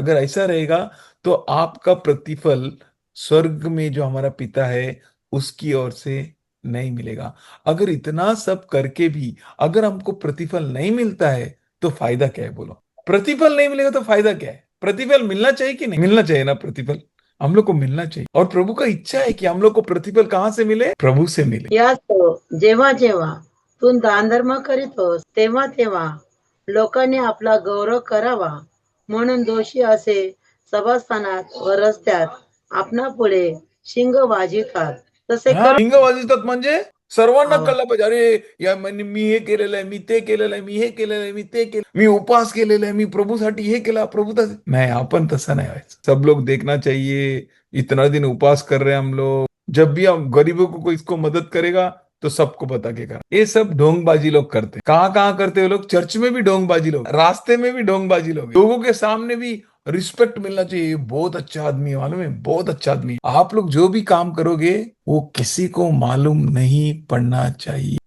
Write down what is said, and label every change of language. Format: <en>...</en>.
<hi>अगर ऐसा रहेगा तो आपका प्रतिफल स्वर्ग में जो हमारा पिता है उसकी ओर से नहीं मिलेगा। अगर इतना सब करके भी अगर हमको प्रतिफल नहीं मिलता है तो फायदा क्या है, बोलो। प्रतिफल नहीं मिलेगा तो फायदा क्या है। प्रतिफल मिलना चाहिए कि नहीं, मिलना चाहिए ना। प्रतिफल हम लोग को मिलना चाहिए, और प्रभु का इच्छा है कि हम लोग को प्रतिफल कहां से मिले, प्रभु से मिले।</hi> <mr>यास्तव जेव्हा जेव्हा तू दानधर्म करीतोस तेव्हा तेव्हा लोकांनी आपला गौरव करावा म्हणून दोषी असे सभास्थानात व रस्त्यात आपणा पुढे शिंग वाजितात, तसे हा, कर लिंग वाजवतात म्हणजे सर्वांना आवा. कळलं पाहिजे, अरे या मी हे केलेलं आहे, मी ते केलेलं आहे, मी हे केलेलं आहे, मी ते केलं, मी उपवास केलेला आहे, मी प्रभूसाठी हे केला, प्रभू नहीं, अपन तसा नहीं व्हायचं।</mr> <hi>सब लोग देखना चाहिए इतना दिन उपवास कर रहे हैं हम लोग। जब भी हम गरीबों को कोई इसको मदद करेगा तो सबको बता के करा। ये सब ढोंगबाजी लोग करते, कहाँ कहाँ करते हैं लोग, चर्च में भी ढोंगबाजी लोग, रास्ते में भी ढोंगबाजी लोग, लोगों के सामने भी रिस्पेक्ट मिलना चाहिए। बहुत अच्छा आदमी है, मालूम है, बहुत अच्छा आदमी है। आप लोग जो भी काम करोगे वो किसी को मालूम नहीं पड़ना चाहिए।</hi>